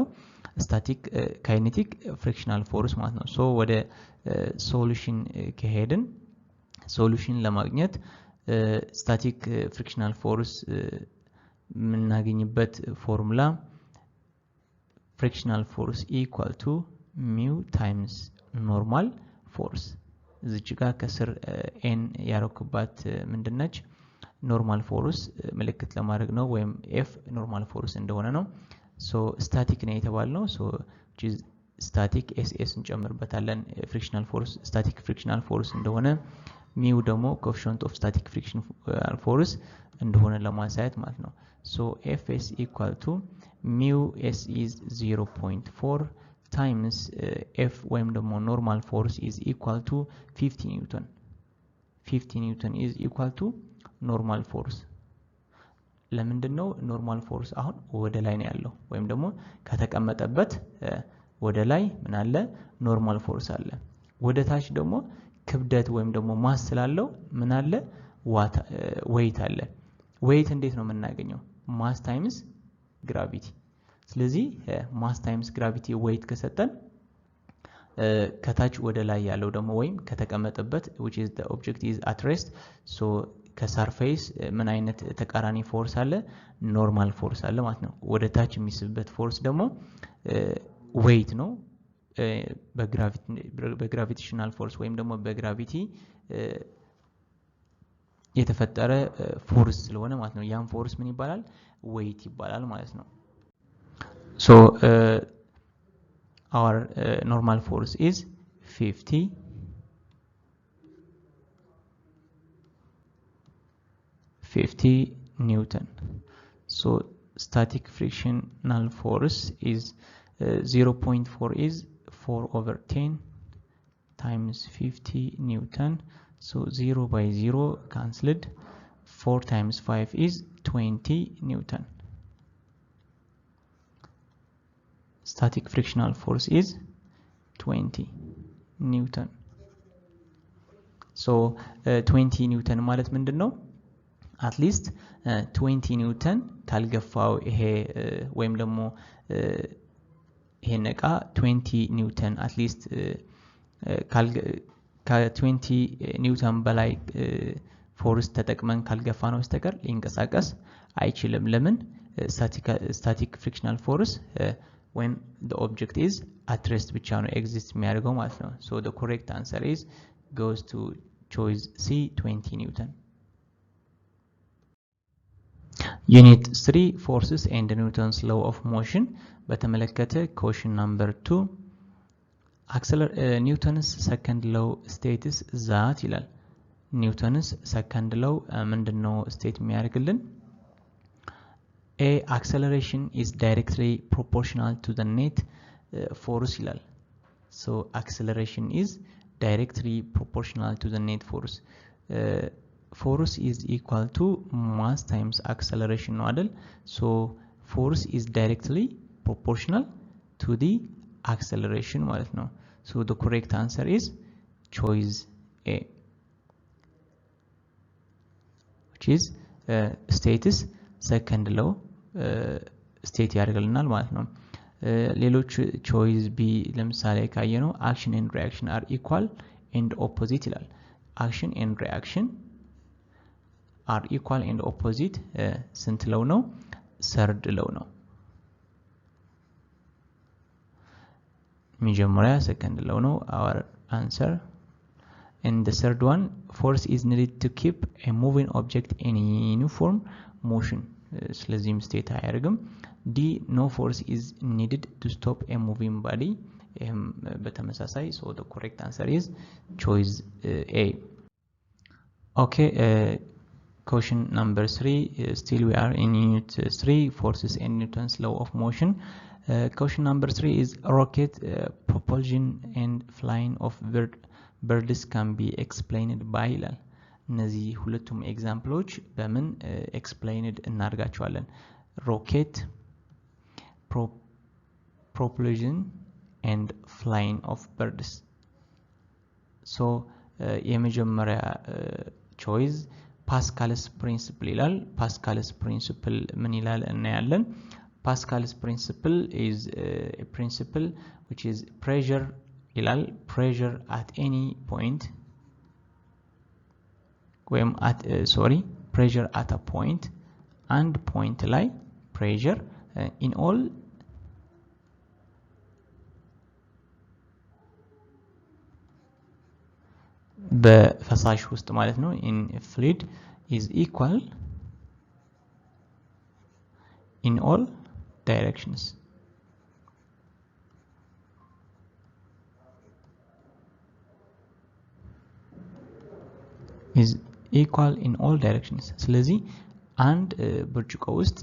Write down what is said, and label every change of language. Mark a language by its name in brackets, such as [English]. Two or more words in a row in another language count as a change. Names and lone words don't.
[English] static kinetic frictional force [Amharic] ማለት ነው። ሶ ወደ ሶሉሽን ከሄድን ሶሉሽን ለማግኘት [English] static frictional force [Amharic] የምናገኝበት ፎርሙላ [English] frictional force equal to mu times normal force [Amharic] እዚህ ጋር ከስር n ያረኩባት ምንድነች? [English] normal force [Amharic] ምልክት ለማድረግ ነው ወይም f [English] normal force [Amharic] እንደሆነ ነው። ሶ ስታቲክ ነው የተባልነው። ሶ [English] which is static ss [Amharic] እንጨምርበታለን። [English] frictional force static frictional force [Amharic] እንደሆነ ሚው ደግሞ [English] coefficient of static frictional force [Amharic] እንደሆነ ለማሳየት ማለት ነው። ሶ [English] fs equal to mu s is 0.4 times f [Amharic] ወይም ደግሞ [English] normal force is equal to 50 newton. 50 newton is equal to normal force. [Amharic] ለምንድነው [English] normal force [Amharic] አሁን ወደ ላይ ነው ያለው ወይም ደግሞ ከተቀመጠበት ወደ ላይ ምን አለ? [English] normal force [Amharic] አለ። ወደ ታች ደግሞ ክብደት ወይም ደግሞ ማስ ስላለው ምን አለ? weight አለ። weight እንዴት ነው የምናገኘው? [English] mass times gravity። [Amharic] ስለዚህ [English] mass times gravity [Amharic] weight ከሰጠን ከታች ወደ ላይ ያለው ደግሞ ወይም ከተቀመጠበት [English] which is the object is at rest so [Amharic] ከሰርፌስ ምን አይነት ተቃራኒ ፎርስ አለ? [English] normal force [Amharic] አለ ማለት ነው። ወደ ታች የሚስብበት ፎርስ ደግሞ weight ነው። በግራቪቴሽናል ፎርስ ወይም ደግሞ በግራቪቲ የተፈጠረ ፎርስ ስለሆነ ማለት ነው። ያን ፎርስ ምን ይባላል? [English] weight [Amharic] ይባላል ማለት ነው። [English] So our normal force is 50 newton. So static frictional force is 0.4 is 4/10 times 50 newton. So 0 by 0 cancelled. 4 times 5 is 20 newton. Static frictional force is 20 newton. [Amharic] So 20 newton ማለት ምንድነው? at least 20 newton ካልገፋው ይሄ ወይም ደግሞ ይሄ ነቃ 20 newton [English] at least [Amharic] ከ20 ኒውተን በላይ ፎርስ ተጠቅመን ካልገፋነው በስተቀር ሊንቀሳቀስ አይችልም ለምን [English] static frictional force when the object is at rest [Amharic] ብቻ ነው [English] exist [Amharic] የሚያደርገው ማለት ነው [English] so the correct answer is goes to choice C 20 newton unit 3 forces and Newton's law of motion በተመለከተ question number 2 Newton's second law states that ይላል Newton's second law ምንድነው state የሚያደርግልን A acceleration is directly proportional to the net force ይላል so acceleration is directly proportional to the net force force is equal to mass times acceleration [Amharic] ነው አይደል [English] so force is directly proportional to the acceleration [Amharic] ማለት ነው [English] so the correct answer is choice A which is status second law state [Amharic] ያደርግልናል ማለት ነው ሌሎች [English] choice B [Amharic] ለምሳሌ ካየነው [English] action and reaction are equal and opposite ይላል action and reaction are equal and opposite [Amharic] ስንት ለው ነው [English] third [Amharic] ለው ነው [English] መጀመሪያ second [Amharic] ለው ነው [English] our answer and the third one force is needed to keep a moving object in uniform motion ስለዚህም state አያደርግም D no force is needed to stop a moving body በተመሳሳይ so the correct answer is choice A okay question number 3 still we are in unit 3 forces and Newton's law of motion question number 3 is rocket propulsion and flying of birds can be explained by [Amharic] ይላል እነዚህ ሁለቱም ኤግዛምፕሎች በምን [English] explained እናርጋቸዋለን rocket propulsion and flying of birds so የመጀመሪያ choice Pascal's principle ይላል Pascal's principle [Amharic] ምን ይላል እናያለን [English] Pascal's principle is a principle which is pressure ይላል pressure at any point ወይም at pressure at a point and point ላይ pressure in all [Amharic] በፈሳሽ ውስጥ ማለት ነው [English] in a fluid is equal in all directions is equal in all directions [Amharic] ስለዚህ አንድ ብርጭቆ ውስጥ